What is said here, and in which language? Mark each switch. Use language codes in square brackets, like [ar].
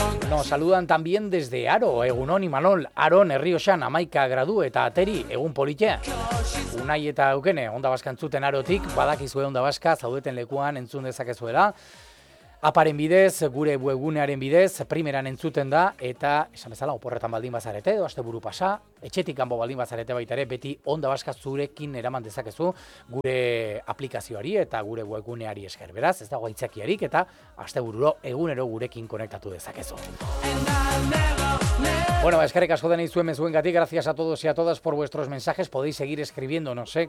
[es] Nos saludan también desde [eu] Aro, Egunon y Manol, Aron, Errioxan, Amaika, Gradu, eta Ateri, Egun Politxe. Unai eta Eukene, Onda Vasca entzuten Arotik, badakizue Onda Vasca, zaudeten lekuan entzun dezakezuela. aparen bidez, gure webgunearen bidez, primeran entzuten da, eta esan bezala, oporretan baldin bazarete, edo asteburu pasa, etxetik kanpo baldin bazarete baita ere, beti Onda Baska zurekin eraman dezakezu gure aplikazioari eta gure webguneari esker. Beraz, ez dago aitzakiarik eta astebururo egunero gurekin konektatu dezakezu. Bueno, eskerrik asko denei zuen mezuengatik. [es] Gracias a todos y a todas por vuestros mensajes. Podéis seguir escribiéndonos, ¿eh?